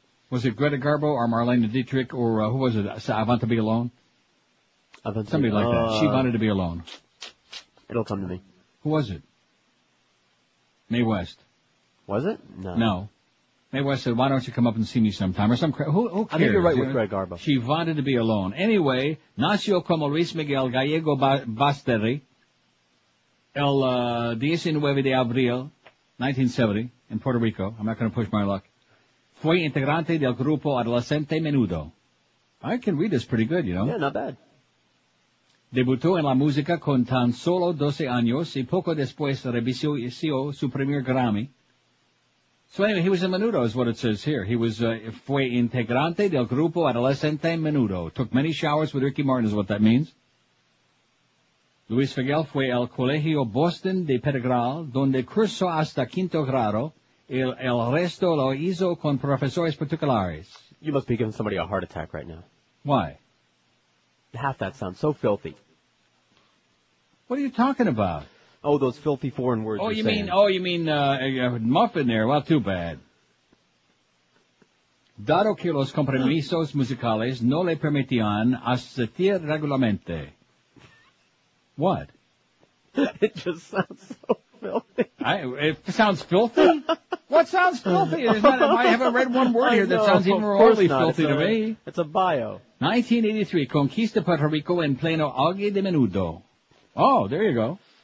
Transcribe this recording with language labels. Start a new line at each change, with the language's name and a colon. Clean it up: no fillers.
English: Was it Greta Garbo or Marlene Dietrich or who was it? I want to be alone? Somebody like that. She wanted to be alone. It'll come to me. Who was it? Mae West. Was it? No. Mae West said, why don't you come up and see me sometime? Or some who cares? I think you're right with Greg Garbo. She wanted to be alone. Anyway,
Spanish: nació como Luis Miguel Gallego Basteri el 19 de abril 1970 in Puerto Rico.
English: I'm not going to push my luck.
Spanish: Fue integrante del grupo adolescente menudo.
English: I can read this pretty good, you know. Yeah, not bad.
Spanish: Debutó en la música con tan solo 12 años y poco después recibió su primer Grammy.
English: So anyway, he was a menudo is what it says here. He was,
Spanish: fue integrante del grupo adolescente menudo.
English: Took many showers with Ricky Martin is what that means.
Spanish: Luis Miguel fue al Colegio Boston de Pedregal, donde cursó hasta quinto grado. El resto lo hizo con profesores particulares.
English: You must be giving somebody a heart attack right now. Why? Half that sounds so filthy. What are you talking about? Oh, those filthy foreign words. You mean muffin there? Well, too bad.
Spanish: Dado que los compromisos musicales no le permitían asistir regularmente.
English: What? It just sounds so filthy. It sounds filthy? What sounds filthy? I haven't read one word here that sounds even remotely filthy to me. It's a bio.
Spanish: 1983, Conquista Puerto Rico en pleno auge de menudo.
English: Oh, there you go.